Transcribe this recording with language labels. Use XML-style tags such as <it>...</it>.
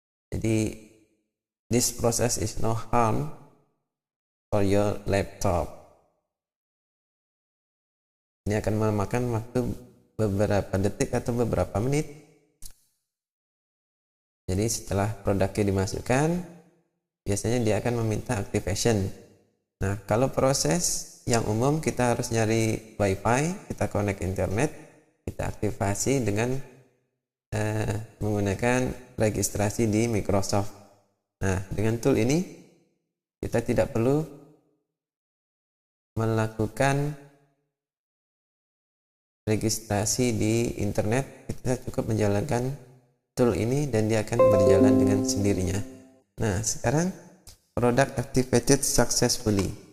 <en>Jadi this process is no harm for your laptop.</en> <id>Ini akan memakan waktu beberapa detik atau beberapa menit. Jadi setelah produknya dimasukkan, biasanya dia akan meminta activation. Nah, kalau proses yang umum kita harus nyari wifi, kita connect internet, kita kita aktifasi dengan menggunakan registrasi di Microsoft. Nah, dengan tool ini kita tidak perlu melakukan registrasi di internet, kita cukup menjalankan tool ini dan dia akan berjalan dengan sendirinya. Nah, sekarang</id> <en>product activated successfully.</en>